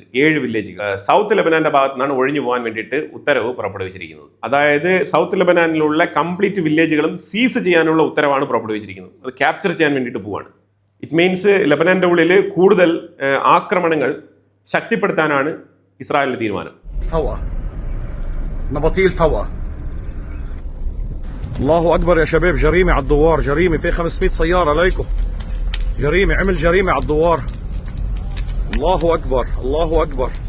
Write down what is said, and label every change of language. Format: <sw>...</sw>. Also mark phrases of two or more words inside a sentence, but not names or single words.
<ml>7 വില്ലേജുകൾ സൗത്ത് ലെബനാന്റെ ഭാഗത്തു നിന്നാണ് ഒഴിഞ്ഞു പോകാൻ വേണ്ടിയിട്ട് ഉത്തരവ് പുറപ്പെടുവിച്ചിരിക്കുന്നത്. അതായത് സൗത്ത് ലെബനാനിലുള്ള കംപ്ലീറ്റ് വില്ലേജുകളും സീസ് ചെയ്യാനുള്ള ഉത്തരവാണ് പുറപ്പെടുവിച്ചിരിക്കുന്നത്. അത് ക്യാപ്ചർ ചെയ്യാൻ വേണ്ടിയിട്ട് പോവാണ്.</ml> <en>it means</en> <ml>ലെബനാന്റെ ഉള്ളിൽ കൂടുതൽ ആക്രമണങ്ങൾ ശക്തിപ്പെടുത്താനാണ് ഇസ്രായേലിന്റെ തീരുമാനം.</ml> <ar>الله أكبر يا شباب، جريمة على الدوار، جريمة في 500 سيارة عليكم، جريمة، عمل جريمة على الدوار. الله أكبر، الله أكبر.</ar>